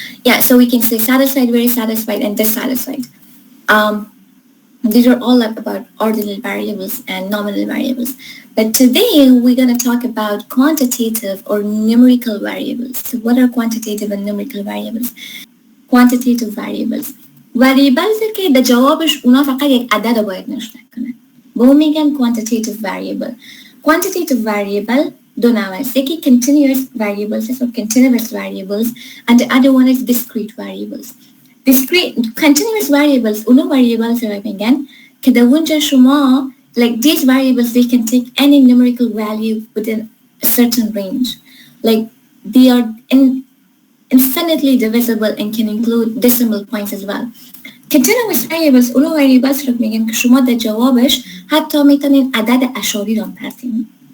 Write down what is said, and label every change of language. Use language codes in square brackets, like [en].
[en] Yeah, so we can say satisfied, very satisfied, and dissatisfied. These are all about ordinal variables and nominal variables. But today we're going to talk about quantitative or numerical variables. So what are quantitative and numerical variables? Quantitative variables. [fa] Variables که در جوابش اونا فقط یک عدد رو باید نشون کنن. به اون میگن quantitative variable. Quantitative variable دو نوع است. [en] یکی continuous variables or continuous variables and the other one is discrete variables. Discrete, continuous variables, [fa] اونو variables رو میگن که در اونجا شما [en] like these variables, they can take any numerical value within a certain range. Like they are infinitely divisible and can include decimal points as well. [fa] Continuous variables, اونو variables رو میگن که شما در جوابش حتی میتونین عدد اشاری رو پرتین.